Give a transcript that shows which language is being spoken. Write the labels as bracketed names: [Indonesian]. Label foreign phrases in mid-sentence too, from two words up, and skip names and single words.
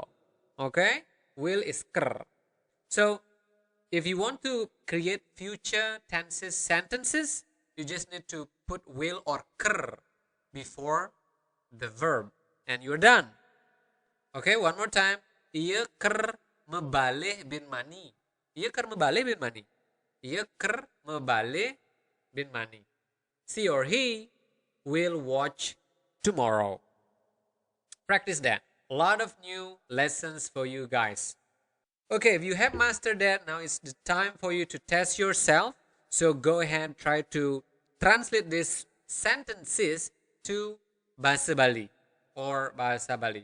[English] Okay, will is ker. So if you want to create future tenses sentences, you just need to put will or ker before the verb and you're done. Okay, one more time. [Balinese] Ia ker mebaleh bin mani. Ia ker mebaleh bin mani. Ia ker mebaleh bin mani. [English] She or he will watch tomorrow. Practice that. A lot of new lessons for you guys. Okay, if you have mastered that, now it's the time for you to test yourself. So go ahead, try to translate these sentences to Bahasa Bali or Bahasa Bali.